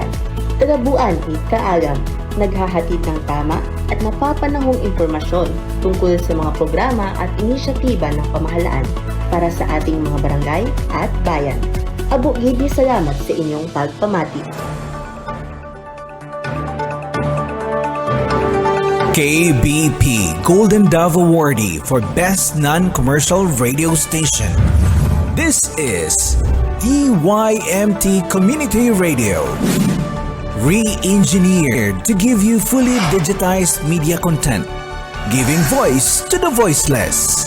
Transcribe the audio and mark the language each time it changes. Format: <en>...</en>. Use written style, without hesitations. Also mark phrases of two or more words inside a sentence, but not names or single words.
<tl>Tagabuan Kaalam, naghahatid ng tama at napapanahong impormasyon tungkol sa mga programa at inisyatiba ng pamahalaan para sa ating mga barangay at bayan.</tl> <hil>Abo gid ni salamat sa inyong pagpamati.</hil> <en>KBP Golden Dove Awardee for Best Non-Commercial Radio Station. This is DYMT Community Radio. Re-engineered to give you fully digitized media content, giving voice to the voiceless.</en>